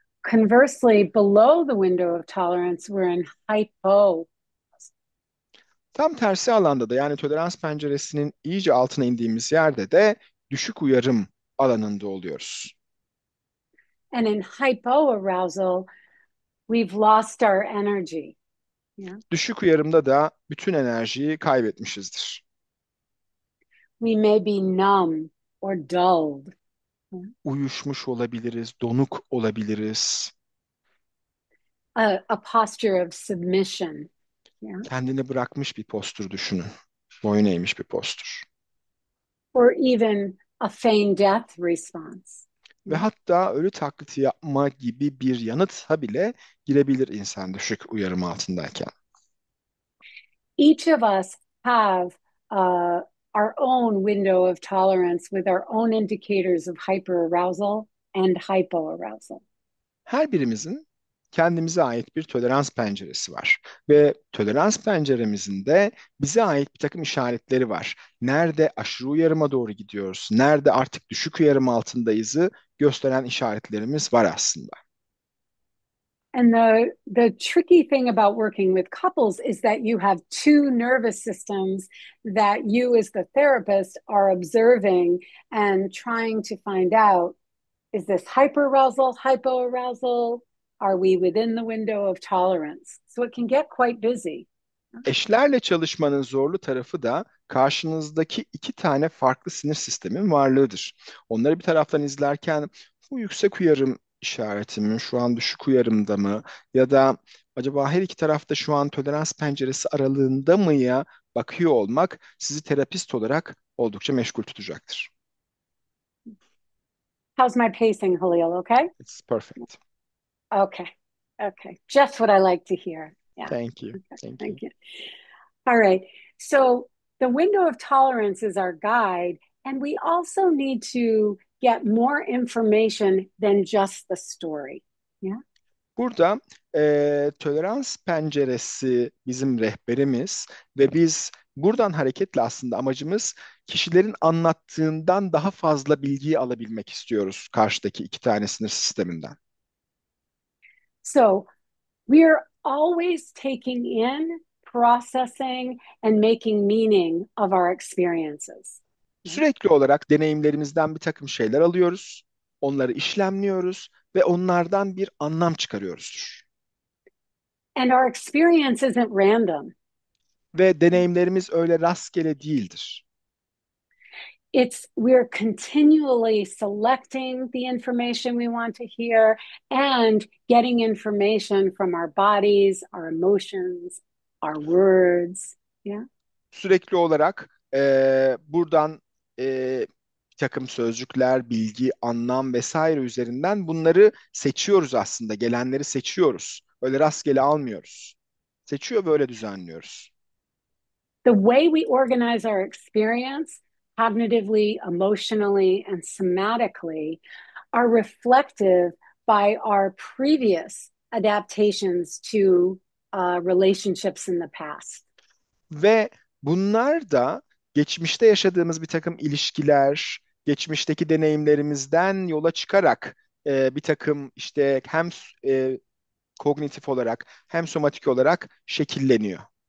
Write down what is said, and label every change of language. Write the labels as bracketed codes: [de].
[en] Conversely, below the window of tolerance, we're in hypo. [tr] Tam tersi alanda da yani tolerans penceresinin iyice altına indiğimiz yerde de düşük uyarım alanında oluyoruz. [en] And in hypoarousal, we've lost our energy. Yeah? [tr] Düşük uyarımda da bütün enerjiyi kaybetmişizdir. [en] We may be numb or dulled. [tr] Uyuşmuş olabiliriz, donuk olabiliriz. [en] A posture of submission. Yeah? [tr] Kendini bırakmış bir postür düşünün. Boyun eğmiş bir postür. [en] Or even a feigned death response. [tr] Ve hatta ölü taklidi yapma gibi bir yanıta bile girebilir insan düşük uyarım altındayken. [en] Each of us have our own window of tolerance with our own indicators of hyperarousal and hypoarousal. [tr] Her birimizin kendimize ait bir tolerans penceresi var. Ve tolerans penceremizin de bize ait bir takım işaretleri var. Nerede aşırı uyarıma doğru gidiyoruz, nerede artık düşük uyarım altındayızı gösteren işaretlerimiz var aslında. [en] And the tricky thing about working with couples is that you have two nervous systems that you as the therapist are observing and trying to find out, is this hyperarousal, hypoarousal? Are we within the window of tolerance? So it can get quite busy. [tr] Eşlerle çalışmanın zorlu tarafı da karşınızdaki iki tane farklı sinir sistemin varlığıdır. Onları bir taraftan izlerken bu yüksek uyarım işareti mi, şu an düşük uyarımda mı ya da acaba her iki tarafta şu an tolerans penceresi aralığında mı ya bakıyor olmak sizi terapist olarak oldukça meşgul tutacaktır. [en] How's my pacing, Halil? Okay? It's perfect. Okay. Okay. Just what I like to hear. Yeah. Thank you. Okay. Thank you. Thank you. All right. So the window of tolerance is our guide, and we also need to get more information than just the story. Yeah. [tr] Burada tolerans penceresi bizim rehberimiz ve biz buradan hareketle aslında amacımız kişilerin anlattığından daha fazla bilgiyi alabilmek istiyoruz karşıdaki iki tane sinir sisteminden. [en] So we're always taking in, processing, and making meaning of our experiences. [tr] Sürekli olarak deneyimlerimizden bir takım şeyler alıyoruz, onları işlemliyoruz ve onlardan bir anlam çıkarıyoruzdur. [en] And our experience isn't random. [tr] Ve deneyimlerimiz öyle rastgele değildir. [en] We're continually selecting the information we want to hear and getting information from our bodies, our emotions, our words. Yeah. [tr] Sürekli olarak buradan bir takım sözcükler, bilgi, anlam vesaire üzerinden bunları seçiyoruz aslında. Gelenleri seçiyoruz. Öyle rastgele almıyoruz. Seçiyor ve öyle düzenliyoruz. [en] The way we organize our experience cognitively, emotionally, and somatically are reflective by our previous adaptations to relationships in the past. [tr] Ve bunlar da geçmişte yaşadığımız bir takım ilişkiler, geçmişteki deneyimlerimizden yola çıkarak bir takım işte hem kognitif olarak hem somatik olarak şekilleniyor.